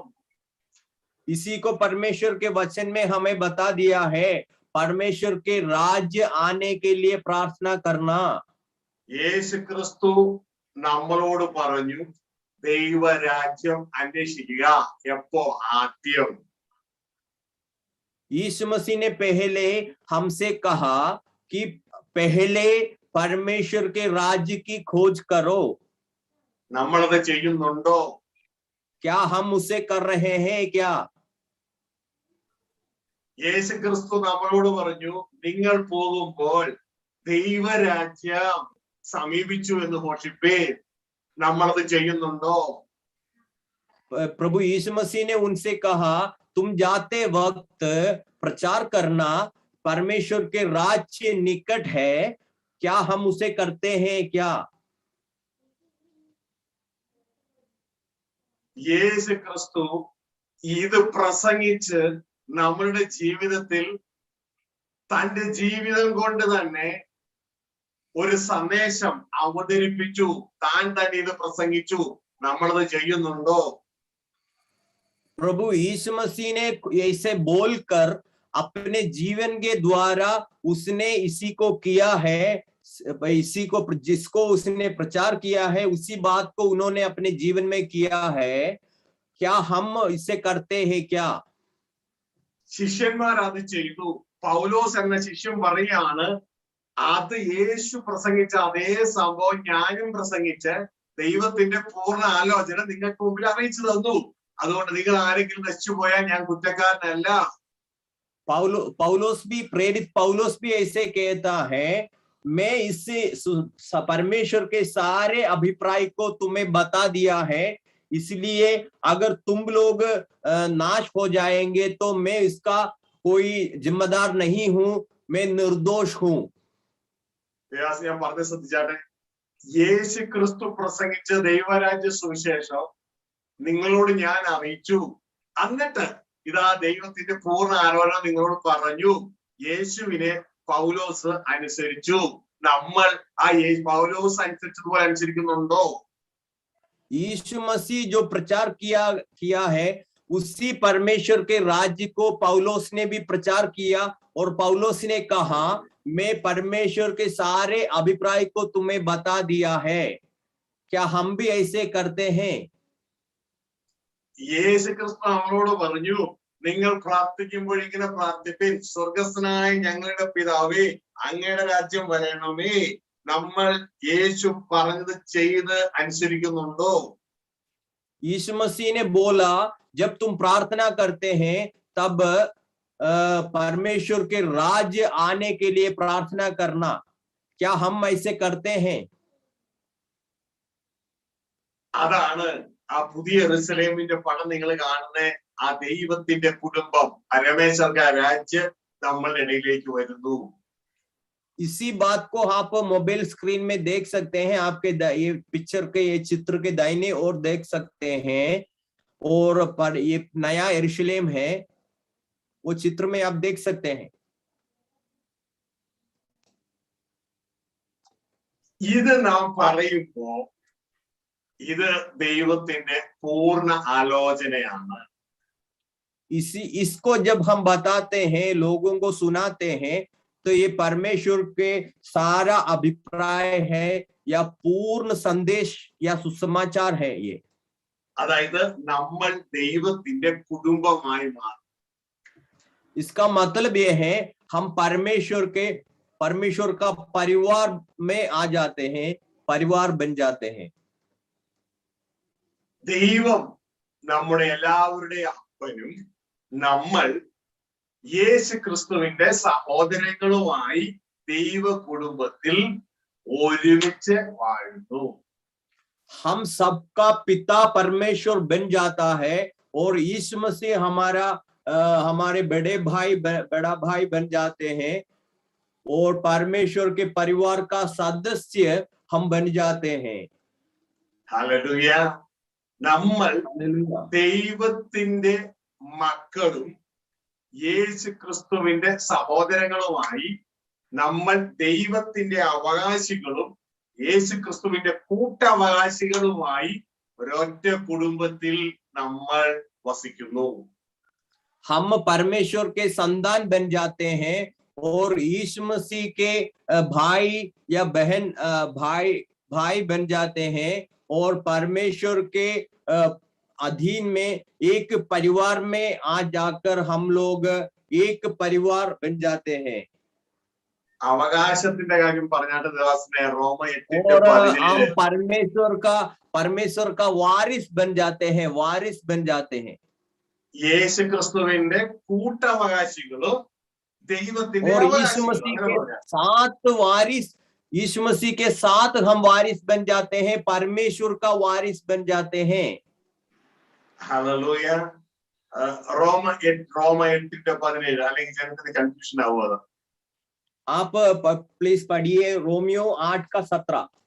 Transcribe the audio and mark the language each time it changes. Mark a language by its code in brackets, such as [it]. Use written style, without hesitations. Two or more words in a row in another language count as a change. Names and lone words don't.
[hi] इसी को परमेश्वर के वचन में हमें बता दिया है, परमेश्वर के राज्य आने के लिए प्रार्थना करना। [ml] യേശു ക്രിസ്തു നമ്മളോട് പറഞ്ഞു, ദൈവരാജ്യം അന്വേഷിക്കുക. എപ്പോ? ആദ്യം. [hi] यीशु मसीह ने पहले हमसे कहा कि पहले परमेश्वर के राज्य की खोज करो। [ml] നമ്മളത് ചെയ്യുന്നുണ്ടോ? [hi] क्या हम उसे कर रहे हैं क्या? [ml] യേശു ക്രിസ്തു നമ്മളോട് പറഞ്ഞു, നിങ്ങൾ പോകുമ്പോൾ ദൈവരാജ്യം സമീപിച്ചു എന്ന് ഘോഷിപ്പീൻ. നമ്മളത് ചെയ്യുന്നുണ്ടോ? [hi] प्रभु यीशु मसीह ने उनसे कहा, तुम जाते वक्त प्रचार करना, परमेश्वर के राज्य निकट है, क्या हम उसे करते हैं क्या? [ml] യേശു ക്രിസ്തു ഇത് പ്രസംഗിച്ച് നമ്മളുടെ ജീവിതത്തിൽ തന്റെ ജീവിതം കൊണ്ട് തന്നെ ഒരു സന്ദേശം അവതരിപ്പിച്ചു. താൻ തന്നെ ഇത് പ്രസംഗിച്ചു. നമ്മളത് ചെയ്യുന്നുണ്ടോ? [hi] प्रभु यीशु मसीह ने ऐसे बोलकर अपने जीवन के द्वारा उसने इसी को किया है, इसी को जिसको उसने प्रचार किया है उसी बात को उन्होंने अपने जीवन में किया है। क्या हम इसे करते हैं क्या? [ml] ശിഷ്യന്മാർ അത് ചെയ്തു. പൗലോസ് എന്ന ശിഷ്യൻ പറയാണ്, അത് യേശു പ്രസംഗിച്ച അതേ സംഭവം ഞാനും പ്രസംഗിച്ച് ദൈവത്തിന്റെ പൂർണ്ണ ആലോചന നിങ്ങൾക്ക് മുമ്പിൽ അറിയിച്ചു തന്നു. അതുകൊണ്ട് നിങ്ങൾ ആരെങ്കിലും നശിച്ചു പോയാൽ ഞാൻ കുറ്റക്കാരനല്ല. [hi] प्रेरित पौलुस भी ऐसे कहता है, मैं इससे परमेश्वर के सारे अभिप्राय को तुम्हें बता दिया है, इसलिए अगर तुम लोग नाश हो जाएंगे तो मैं इसका कोई जिम्मेदार नहीं हूं, मैं निर्दोष हूं। [ml] ഞാൻ പറഞ്ഞ ശ്രദ്ധിച്ചാട്ടെ, യേശു ക്രിസ്തു പ്രസംഗിച്ച ദൈവരാജ്യ സുവിശേഷം നിങ്ങളോട് ഞാൻ അറിയിച്ചു. എന്നിട്ട് ഇതാ ദൈവത്തിന്റെ പൂർണ്ണ ആലോചന നിങ്ങളോട് പറഞ്ഞു. യേശുവിനെ പൗലോസ് അനുസരിച്ചു. നമ്മൾ ആ പൗലോസ് അനുസരിച്ചതുപോലെ അനുസരിക്കുന്നുണ്ടോ? [hi] यीशु मसीह जो प्रचार किया है उसी परमेश्वर के राज्य को पौलुस ने भी प्रचार किया, और पौलुस ने कहा, मैं परमेश्वर के सारे अभिप्राय को तुम्हें बता दिया है। क्या हम भी ऐसे करते हैं? [ml] യേശു ക്രിസ്തു നമ്മളോട് പറഞ്ഞു, നിങ്ങൾ പ്രാർത്ഥിക്കുമ്പോൾ ഇങ്ങനെ പ്രാർത്ഥിപ്പിൻ, സ്വർഗസ്ഥനായ ഞങ്ങളുടെ പിതാവേ, അങ്ങയുടെ രാജ്യം വരണമേ. നമ്മൾ യേശു പറഞ്ഞത് ചെയ്ത് അനുസരിക്കുന്നുണ്ടോ? [hi] यीशु मसीह ने बोला, जब तुम प्रार्थना करते हैं तब परमेश्वर के राज्य आने के लिए प्रार्थना करना, क्या हम ऐसे करते हैं? [ml] അതാണ് ആ പുതിയ യെരൂശലേമിന്റെ പടം നിങ്ങൾ കാണുന്ന ആ ദൈവത്തിന്റെ കുടുംബം, പരമേശ്വര രാജ്യം നമ്മളുടെ ഇടയിലേക്ക് വരുന്നു. [hi] इसी बात को आप [en] mobile screen [hi] में देख सकते हैं, आपके ये पिक्चर के, ये चित्र के दाहिने ओर देख सकते हैं, और पर ये नया यरूशलेम है, वो चित्र में आप देख सकते हैं. [ml] ഇത് നാം പറയുമ്പോ ഇത് ദൈവത്തിന്റെ പൂർണ്ണ ആലോചനയാണ്. [hi] इसको जब हम बताते हैं, लोगों को सुनाते हैं, तो ये परमेश्वर के सारा अभिप्राय है या पूर्ण संदेश या सुसमाचार है ये. [ml] അതായത് നമ്മൾ ദൈവത്തിന്റെ കുടുംബമായി മാറും. [hi] इसका मतलब ये है हम परमेश्वर का परिवार में आ जाते हैं, परिवार बन जाते हैं. [ml] ദൈവം നമ്മുടെ എല്ലാവരുടെയും അപ്പനും നമ്മൾ യേശു ക്രിസ്തുവിന്റെ സഹോദരങ്ങളുമായി ദൈവ കുടുംബത്തിൽ ഒരുമിച്ച് വാഴുന്നു. [hi] हम सबका पिता परमेश्वर बन जाता है, और यीशु मसीह हमारे बड़ा भाई बन जाते हैं, और परमेश्वर के परिवार का सदस्य हम बन जाते हैं. [ml] ഹല്ലേലൂയ. നമ്മൾ ദൈവത്തിന്റെ മക്കളും യേശു ക്രിസ്തുവിന്റെ സഹോദരങ്ങളുമായി നമ്മൾ ദൈവത്തിന്റെ അവകാശികളും യേശു ക്രിസ്തുവിന്റെ കൂട്ടവകാശികളുമായി ഒരൊറ്റ കുടുംബത്തിൽ നമ്മൾ വസിക്കുന്നു. [hi] हम परमेश्वर के संतान बन जाते हैं, और यीशु मसीह के भाई या बहन भाई बन जाते हैं, और परमेश्वर के अधीन में एक परिवार में आ जाकर हम लोग एक परिवार बन जाते हैं. [ml] അവകാശത്തിന്റെ കാര്യം പറഞ്ഞാട്ട് ദേവസ്നെ റോമ 8:17 [hi] और हम परमेश्वर का वारिस बन जाते हैं, वारिस बन जाते हैं. [ml] യേശു ക്രിസ്തുവിന്റെ കൂട്ടവകാശികളും ദൈവത്തിന്റെ [hi] और यीशु मसीह के साथ वारिस, यीशु मसीह के साथ हम वारिस बन जाते हैं, परमेश्वर का वारिस बन जाते हैं. [ml] ഹല്ലേലൂയ. റോമ 8:17 അല്ലെങ്കിൽ ജനത്തിന് കൺഫ്യൂഷൻ ആവുക. [hi] आप प्लीज पढ़िए रोमियो 8:17.